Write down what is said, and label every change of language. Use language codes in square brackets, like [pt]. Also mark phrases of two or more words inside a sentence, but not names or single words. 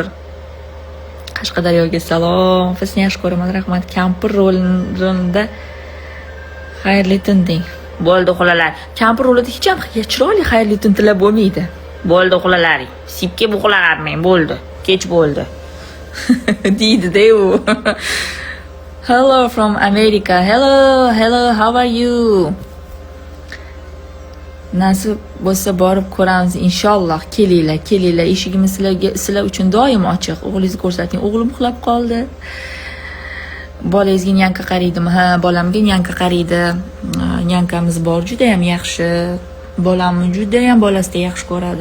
[uz] Qashqadaryoga salom. Sizni yaxshi ko'raman, rahmat. Kampir rolida xayrli tun deng. Bo'ldi xolalar. Kampir rolida hech ham chiroyli xayrli tun tilab bo'lmaydi. Bo'ldi xolalaring. Sipga buqlalarmang, bo'ldi. Kech bo'ldi. deydi u. [en] Hello from America. Hello, how are you? [uz] Nasib bo'lsa borib ko'ramiz inshaalloh. Kelinglar. Eshigimiz sizlar uchun doim ochiq. O'g'lingizni ko'rsating. O'g'lim uxlab qoldi. Bolangizga nyanka qaraydimi? Ha, bolamga nyanka qaraydi. Nyankamiz bor, juda ham yaxshi. Bolamni juda ham bolasida yaxshi ko'radi.